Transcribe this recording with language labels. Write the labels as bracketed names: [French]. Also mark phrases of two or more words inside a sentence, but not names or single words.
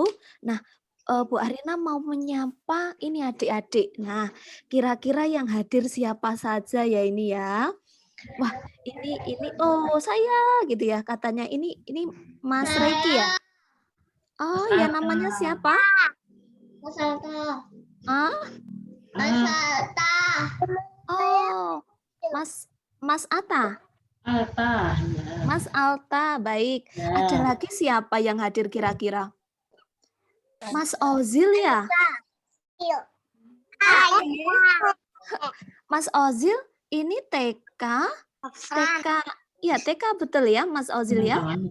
[Indonesian] Nah, Bu Arina mau menyapa ini adik-adik. Nah, kira-kira yang hadir siapa saja ya ini ya? Wah, ini oh saya gitu ya katanya ini Mas Reiki ya. Oh ya namanya siapa? Mas Alta. Ah? Mas Alta. Oh, Mas Atta. Alta. Mas Alta, baik. Ada lagi siapa yang hadir kira-kira? Mas Ozil ya? Mas Ozil ini TK, ya TK betul ya Mas Ozil ya?